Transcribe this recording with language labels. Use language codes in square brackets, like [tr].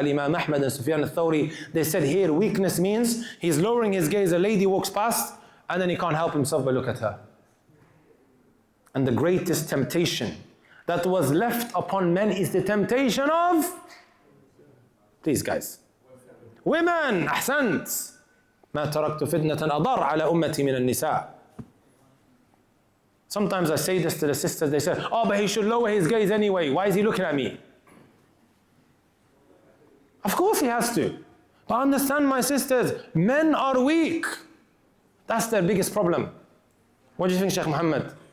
[en] Al-Imam Ahmad and Sufyan al-Thawri, they said here weakness means he's lowering his gaze, a lady walks past, and then he can't help himself but look at her. And the greatest temptation that was left upon men is the temptation of, please guys, women. [ar] أحسنت. ما تركت فتنة أضر على أمتي من النساء. [en] Sometimes I say this to the sisters, they say, oh, but he should lower his gaze anyway. Why is he looking at me? Of course he has to. But understand, my sisters, men are weak. That's their biggest problem. What do you think, Sheikh Muhammad?